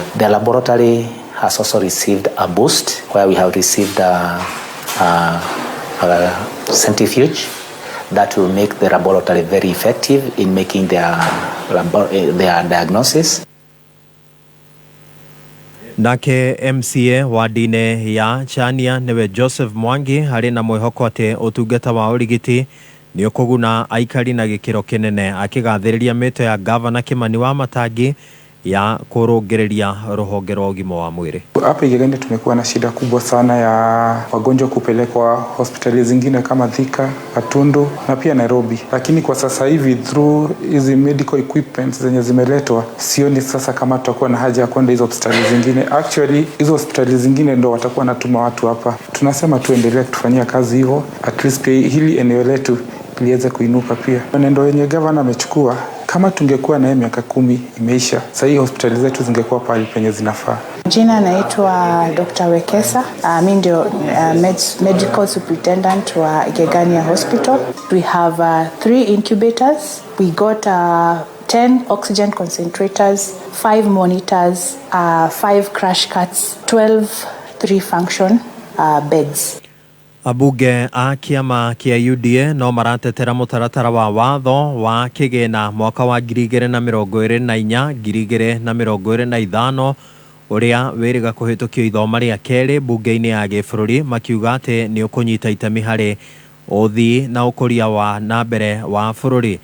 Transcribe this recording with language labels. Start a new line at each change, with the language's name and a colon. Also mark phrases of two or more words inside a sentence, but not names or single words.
English: The laboratory has also received a boost where we have received a centrifuge that will make the laboratory very effective in making their diagnosis.
Kikuyu: Nake MCA wardine ya Chania niwe Joseph Mwangi hari na mwihoko ati utungata wa urigiti ni ukuguna aikari na gikiro kinene akigathiriria mito ya Governor Kimani Wamatangi ya kurongereria ruhonge rwa ugima wa mwiri.
Swahili: Hapa Igegania tumekuwa na shida kubwa sana ya wagonjwa kupelekwa hospitali zingine kama Thika, Gatundu na pia Nairobi. Lakini kwa sasa hivi through hizi
English: medical equipment
Swahili: zenye zimeletwa, sioni sasa kama tutakuwa na haja ya kwenda hizo hospitali zingine. Actually hizo hospitali zingine ndo watakuwa natuma watu hapa. Tunasema tuendelee kufanyia kazi hivyo,
English: at least
Swahili: hili eneo letu liweze kuinuka pia. Nendo yenye governor amechukua, kama tungekuwa na miaka 10 imeisha, sasa hii hospitali zetu zingekuwa pale penye zinafaa. Jina naitwa Dr. Wekesa. Mimi ndio
English: medical superintendent
Swahili: wa Igegania Hospital.
English: We have 3 incubators. We got 10 oxygen concentrators, 5 monitors, 5 crash carts, 12 3-function beds.
Kikuyu: Abunge a kiama kia UDA no maratetera mutaratara wa watho wa kigina mwaka wa 2024 2025 uria wiriga kuhitukio ithoma ria keri bunge-ini ya gibũrũri makiuga ati ni ukunyita itemi hari uthii na ukuria wa nambere wa bũrũri.